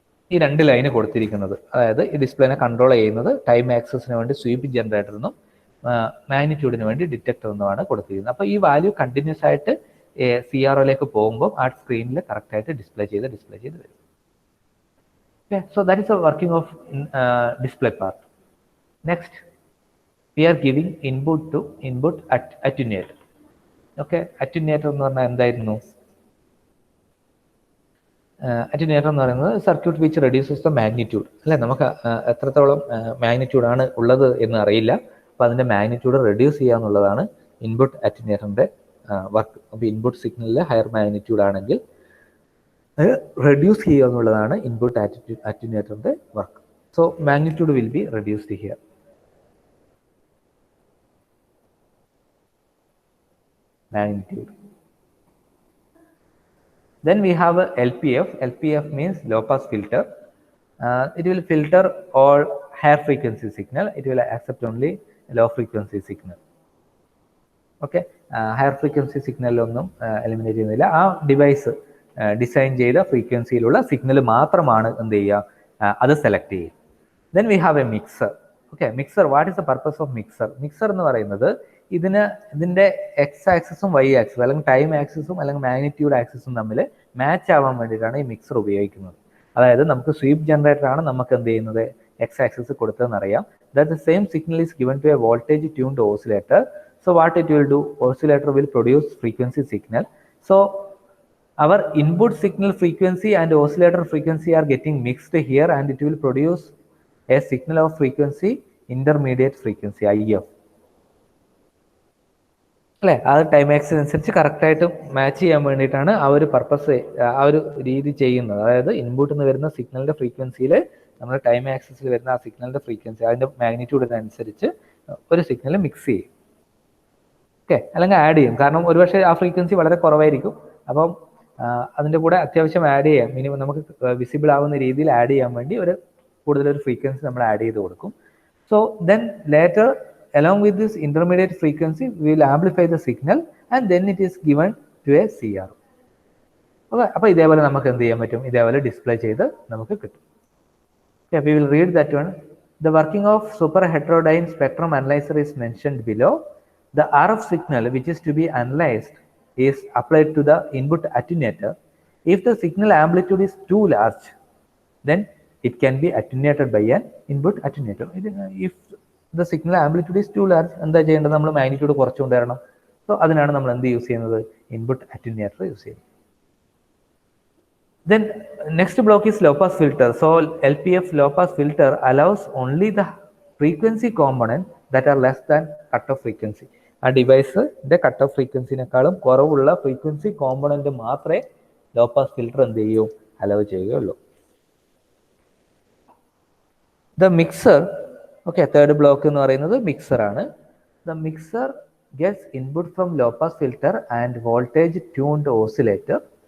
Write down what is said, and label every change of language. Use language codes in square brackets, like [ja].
[ml] ഈ 2 ലൈന് കൊടുത്തിരിക്കുന്നത്. അതായത് ഈ ഡിസ്പ്ലേനെ കൺട്രോൾ ചെയ്യുന്നത് ടൈം ആക്സസിന് വേണ്ടി സ്വീപ്പ് ജനറേറ്ററിനും മാഗ്നിറ്റ്യൂഡിന് വേണ്ടി ഡിറ്റക്ടർ എന്നുമാണ് കൊടുത്തിരിക്കുന്നത്. അപ്പോൾ ഈ വാല്യൂ കണ്ടിന്യൂസ് ആയിട്ട് CROയിലേക്ക് പോകുമ്പോൾ ആ സ്ക്രീനിൽ കറക്റ്റായിട്ട് ഡിസ്പ്ലേ ചെയ്ത് വരും. [en] Okay, so that is the working of display part. Next, we are giving input attenuator. [ml] Okay, attenuator എന്ന് പറഞ്ഞാൽ എന്തായിരുന്നു? Attenuator എന്ന് പറയുന്നത് [en] circuit which reduces the magnitude [ml] അല്ലേ. നമുക്ക് എത്രത്തോളം മാഗ്നിറ്റ്യൂഡ് ആണ് ഉള്ളത് എന്ന് അറിയില്ല. അപ്പോൾ അതിൻ്റെ മാഗ്നിറ്റ്യൂഡ് റെഡ്യൂസ് ചെയ്യുക എന്നുള്ളതാണ് ഇൻപുട്ട് അറ്റന്വേറ്ററിൻ്റെ വർക്ക്. അപ്പോൾ ഇൻപുട്ട് സിഗ്നലിൽ ഹയർ മാഗ്നിറ്റ്യൂഡ് ആണെങ്കിൽ അത് റെഡ്യൂസ് ചെയ്യുക എന്നുള്ളതാണ് input അറ്റന്വേറ്ററിൻ്റെ work. [en] So magnitude will be reduced here. Magnitude. Then we have a LPF. LPF means low pass filter. It will filter all higher frequency signal. It will accept only low frequency signal. Okay, higher frequency signal [ml] ഒന്നും eliminate ചെയ്യുന്നില്ല. ആ device design ചെയ്ത ഫ്രീക്വൻസിയിലുള്ള signal മാത്രമാണ് എന്ത് ചെയ്യുക, അത് select ചെയ്യും. [en] Then we have a mixer. Okay, mixer. What is the purpose of mixer? [ml] Mixer എന്ന് പറയുന്നത് ഇതിൻ്റെ എക്സ് ആക്സിസും വൈ ആക്സിസും അല്ലെങ്കിൽ ടൈം ആക്സിസും അല്ലെങ്കിൽ മാഗ്നിറ്റ്യൂഡ് ആക്സിസും തമ്മിൽ മാച്ച് ആവാൻ വേണ്ടിയിട്ടാണ് ഈ മിക്സർ ഉപയോഗിക്കുന്നത്. അതായത് നമുക്ക് സ്വീപ്പ് ജനറേറ്റർ ആണ് നമുക്ക് എന്ത് ചെയ്യുന്നത് എക്സ് ആക്സിസ് കൊടുത്തതെന്ന് അറിയാം. [en] That the same signal is given to a voltage tuned oscillator. So what it will do, oscillator will produce frequency signal. So our input signal frequency and oscillator frequency are getting mixed here and it will produce a signal of frequency intermediate frequency IF. [ml] അല്ലേ, അത് time axis അനുസരിച്ച് കറക്റ്റായിട്ട് match ചെയ്യാൻ വേണ്ടിയിട്ടാണ് ആ ഒരു purpose ആ ഒരു രീതി ചെയ്യുന്നത്. അതായത് ഇൻപുട്ടിൽ നിന്ന് വരുന്ന സിഗ്നലിൻ്റെ ഫ്രീക്വൻസിയിൽ നമ്മൾ ടൈം ആക്സിസിൽ വരുന്ന ആ സിഗ്നലിൻ്റെ ഫ്രീക്വൻസി അതിൻ്റെ മാഗ്നിറ്റ്യൂഡിനനുസരിച്ച് ഒരു സിഗ്നൽ മിക്സ് ചെയ്യും. ഓക്കെ, അല്ലെങ്കിൽ ആഡ് ചെയ്യും. കാരണം ഒരുപക്ഷെ ആ ഫ്രീക്വൻസി വളരെ കുറവായിരിക്കും. അപ്പം അതിൻ്റെ കൂടെ അത്യാവശ്യം ആഡ് ചെയ്യാം, മിനിമം നമുക്ക് വിസിബിൾ ആവുന്ന രീതിയിൽ ആഡ് ചെയ്യാൻ വേണ്ടി കൂടുതലൊരു ഫ്രീക്വൻസി നമ്മൾ ആഡ് ചെയ്ത് കൊടുക്കും. So then later [en] along with this intermediate frequency we will amplify the signal and then it is given to a CR. [ml] Okay, അപ്പോൾ ഇതേപോലെ നമുക്ക് എന്ത് ചെയ്യാൻ പറ്റും, ഇതേപോലെ ഡിസ്പ്ലേ ചെയ്ത് നമുക്ക് കിട്ടും. [en] Okay, we will read that one. The working of super heterodyne spectrum analyzer is mentioned below. The RF signal which is to be analyzed is applied to the input attenuator. If the signal amplitude is too large, then it can be attenuated by an input attenuator. If the signal amplitude is too large, [ml] എന്താ ചെയ്യേണ്ടത്, നമ്മൾ magnitude കുറച്ചുകൊണ്ട് വരണം. So അതിനാണ് നമ്മൾ എന്ത് use ചെയ്യുന്നത്, input അറ്റന്വേറ്റർ use ചെയ്യുന്നത്. [en] Then next block is low pass filter. So LPF low pass filter allows only the frequency component that are less than cutoff frequency. [ml] ആ ഡിവൈസിന്റെ കട്ട് ഓഫ് ഫ്രീക്വൻസിനേക്കാളും കുറവുള്ള ഫ്രീക്വൻസി കോമ്പണന്റ് മാത്രമേ low pass filter എന്ത് ചെയ്യൂ, hello ചെയ്യുകയുള്ളൂ. The mixer, okay, third block എന്ന് പറയുന്നത് mixer ആണ്. [en] The mixer gets input from low pass filter and voltage tuned oscillator.